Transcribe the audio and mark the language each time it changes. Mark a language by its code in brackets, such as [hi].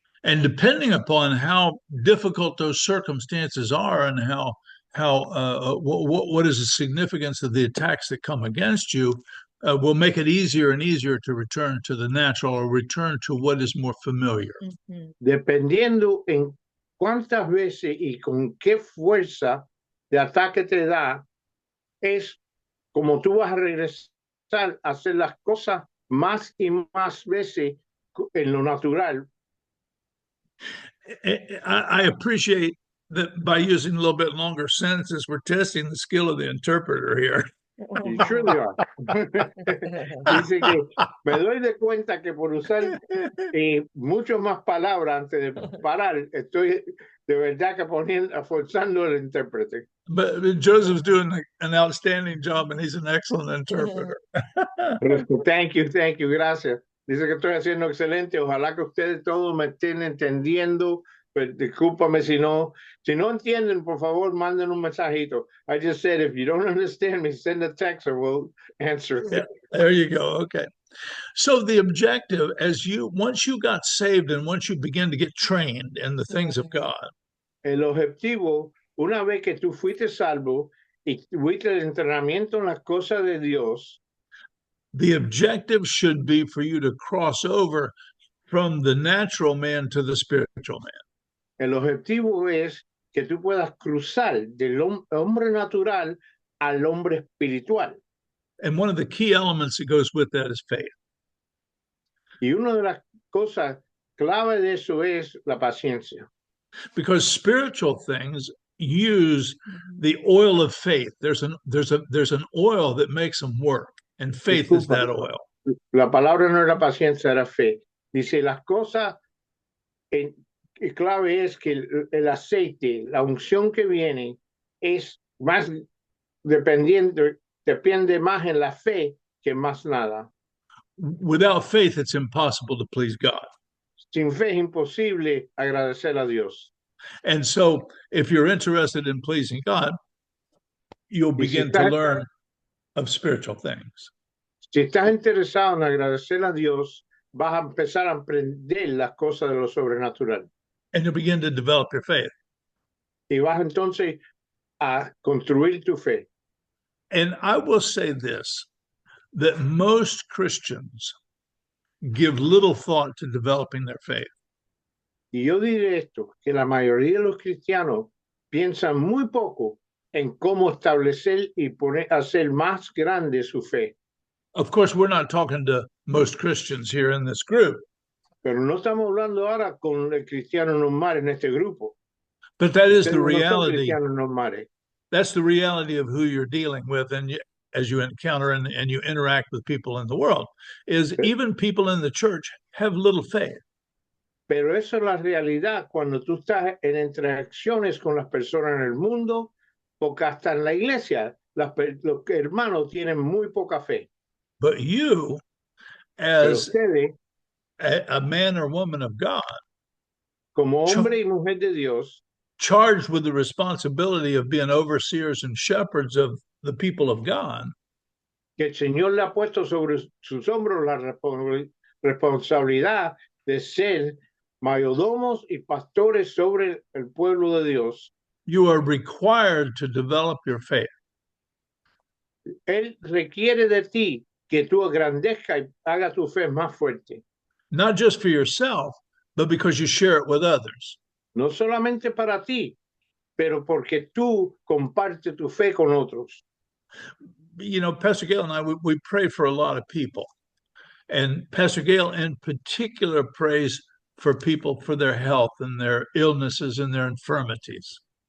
[en] And depending upon how difficult those circumstances are and what is the significance of the attacks that come against you, will make it easier and easier to return to the natural or return to what is more familiar. Mhm. [es] Dependiendo en cuántas veces y con qué fuerza de ataque te da, es como tú vas a regresar a hacer las cosas más y más veces en lo natural. [en] I appreciate that by using a little bit longer sentences, we're testing the skill of the interpreter here. You surely are. [es] Dice que me doy de cuenta que por usar muchas más palabras antes de parar, estoy de verdad que forzando al intérprete. [en] But Joseph's doing an outstanding job, and he's an excellent interpreter. Thank you, gracias. [es] Dice que estoy haciendo excelente. Ojalá que ustedes todos me estén entendiendo. Pero discúlpame si no entienden, por favor, manden un mensajito. [en] I just said, if you don't understand me, send a text or we'll answer. Yeah, there you go. Okay. So the objective, once you got saved and once you begin to get trained in the things of God, [es] El objetivo, una vez que tú fuiste salvo y tuviste el entrenamiento en las cosas de Dios, [en] the objective should be for you to cross over from the natural man to the spiritual man. [es] El objetivo es que tú puedas cruzar del hombre natural al hombre espiritual. [en] And one of the key elements that goes with that is faith. [es] Y una de las cosas clave de eso es la paciencia. [en] Because spiritual things use the oil of faith. There's an oil that makes them work, and faith is that oil. [es] La palabra no era paciencia, era fe. Dice, las cosas clave es que el aceite, la unción que viene, es más depende más en la fe que más nada. [en] Without faith, it's impossible to please God. [es] Sin fe es imposible agradecer a Dios. [en] And so, if you're interested in pleasing God, you'll begin to learn of spiritual things. [es] Si estás interesado en agradecer a Dios, vas a empezar a aprender las cosas de lo sobrenatural. [en] And you'll begin to develop your faith. [es] Y vas entonces a construir tu fe. [en] And I will say this, that most Christians give little thought to developing their faith. [es] Y yo diré esto, que la mayoría de los cristianos piensan muy poco en cómo establecer y hacer más grande su fe. [en] Of course, we're not talking to most Christians here in this group. [es] Pero no estamos hablando ahora con el cristiano normal en este grupo. [en] But that is the reality. No, that's the reality of who you're dealing with, and as you encounter and you interact with people in the world, is even people in the church have little faith. [es] Pero eso es la realidad cuando tú estás en interacciones con las personas en el mundo, porque hasta en la iglesia los hermanos tienen muy poca fe. [en] But you, as a man or woman of God, [es] como hombre y mujer de Dios, [en] charged with the responsibility of being overseers and shepherds of the people of God, [es] que el Señor le ha puesto sobre sus hombros la responsabilidad de ser mayordomos y pastores sobre el pueblo de Dios. [en] You are required to develop your faith. [es] Él requiere de ti que tú agrandezcas y haga tu fe más fuerte. [en] Not just for yourself, but because you share it with others. [es] No solamente para ti, pero porque tú compartes tu fe con otros. [en] You know, Pastor Gail and I, we pray for a lot of people. And Pastor Gail in particular prays for people for their health and their illnesses and their infirmities.